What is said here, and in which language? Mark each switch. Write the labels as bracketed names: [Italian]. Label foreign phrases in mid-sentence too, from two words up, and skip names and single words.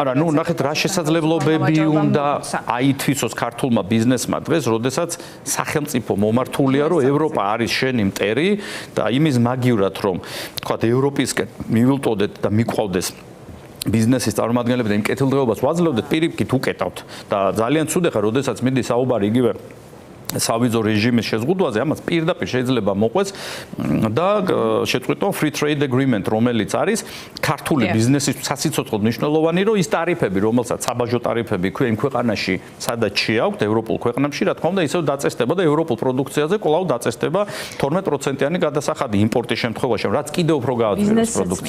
[Georgian] არა, ნუ ნახეთ რა შესაძლებლობები უნდა აითვისოს ქართულმა ბიზნესმა დღეს, როდესაც სახელმწიფო მომართულია, რომ ევროპა არის შენი მტერი და იმის მაგივრად, რომ თქვა ევროპისკენ მივილტოდეთ და მიყვავდეს ბიზნესის წარმომადგენლები და იმ კეთილდღეობას ვაძლევდეთ, პირიქით უკეტავთ და ძალიან ცუდი ხარ, როდესაც მიდის საუბარი იგივე სავიზო რეჟიმის შეზღუდვაზე, ამას პირდაპირ შეიძლება მოყვეს და შეწყვიტონ [English] free trade agreement, [Georgian] რომელიც არის ქართული ბიზნესის სასიცოცხლოდ მნიშვნელოვანი, რომ ის ტარიფები, რომელსაც საბაჟო ტარიფები ქვია იმ ქვეყანაში, სადაც შეაქვთ ევროპულ ქვეყნებში, რა თქმა უნდა, ისევ დაწესდება და ევროპულ პროდუქციაზე კვლავ დაწესდება 12%-იანი გადასახადი იმპორტის შემთხვევაში, რაც კიდევ უფრო გააძლიერებს პროდუქციას.